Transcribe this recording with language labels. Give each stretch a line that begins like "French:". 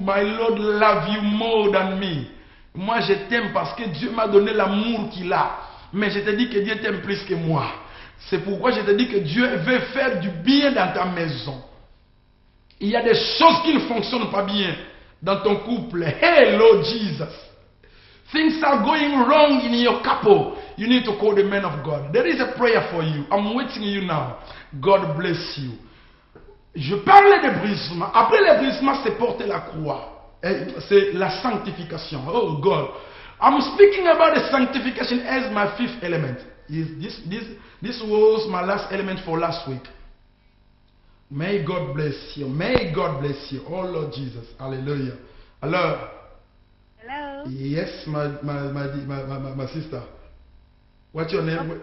English: My Lord love you more than me.
French: Moi, je t'aime parce que Dieu m'a donné l'amour qu'il a. Mais je te dis que Dieu t'aime plus que moi. C'est pourquoi je te dis que Dieu veut faire du bien dans ta maison. Il y a des choses qui ne fonctionnent pas bien dans ton couple.
English: Hey, Lord Jesus. Things are going wrong in your couple. You need to call the man of God. There is a prayer for you. I'm waiting you now. God bless you.
French: Je parlais de brisement. Après le brisement, c'est porter la croix. C'est la sanctification.
English: Oh God. I'm speaking about the sanctification as my fifth element. This was my last element for last week. May God bless you. May God bless you. Oh Lord Jesus. Hallelujah. Hello. Hello. Yes, my sister. What's your name?